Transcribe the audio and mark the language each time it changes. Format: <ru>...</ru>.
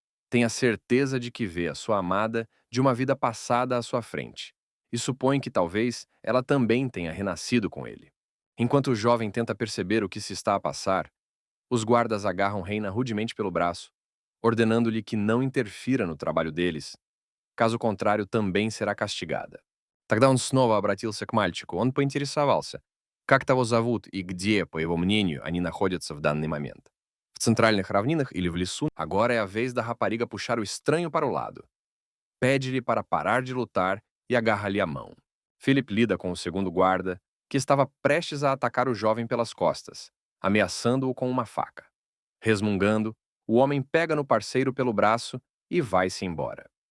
<pt>Tem a certeza de que vê a sua amada de uma vida passada à sua frente, e supõe que talvez ela também tenha renascido com ele. Enquanto o jovem tenta perceber o que se está a passar, os guardas agarram Reina rudemente pelo braço, ordenando-lhe que não interfira no trabalho deles, caso contrário também será castigada.</pt> <ru>Тогда он снова обратился к мальчику. Он поинтересовался, как того зовут и где, по его мнению, они находятся в данный момент. В центральных равнинах или в лесу?</ru> <pt>Agora é a vez da rapariga puxar o estranho para o lado. Pede-lhe para parar de lutar e agarra-lhe a mão. Philip lida com o segundo guarda, que estava prestes a atacar o jovem pelas costas, ameaçando-o com uma faca. Resmungando, o homem pega no parceiro pelo braço e vai-se embora.</pt>